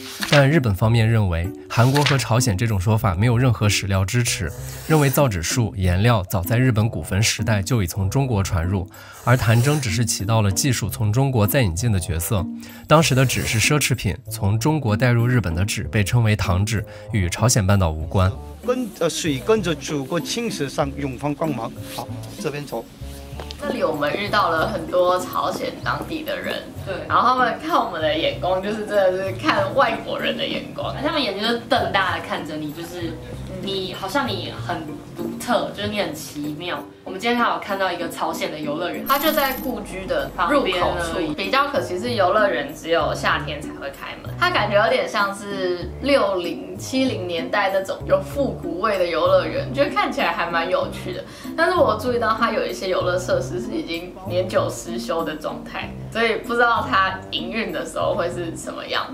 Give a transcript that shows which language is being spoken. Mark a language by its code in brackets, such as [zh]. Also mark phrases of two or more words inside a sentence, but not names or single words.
[zh] 但日本方面認為，韓國和朝鮮這種說法沒有任何史料支持，認為造紙術、顏料早在日本古墳時代就已從中國傳入，而譚征只是起到了技術從中國再引進的角色。當時的紙是奢侈品，從中國帶入日本的紙被稱為唐紙，與朝鮮半島無關。水跟着祖國青史上永放光芒。好，這邊走。這裡我們遇到了很多朝鮮當地的人，對，然後他們看我們的眼光就是真的是看外國人的眼光，他們眼睛就是瞪大的看着你，就是你好像你很獨特，就是你很奇妙。我們今天還有看到一個朝鮮的遊樂園，它就在故居的入口處。比較可惜是遊樂園只有夏天才會開門，它感覺有點像是60、70年代那種有復古味的遊樂園，覺得看起來還蠻有趣的。但是我注意到它有一些遊樂設施是已經年久失修的狀態，所以不知道它營運的時候會是什麼樣。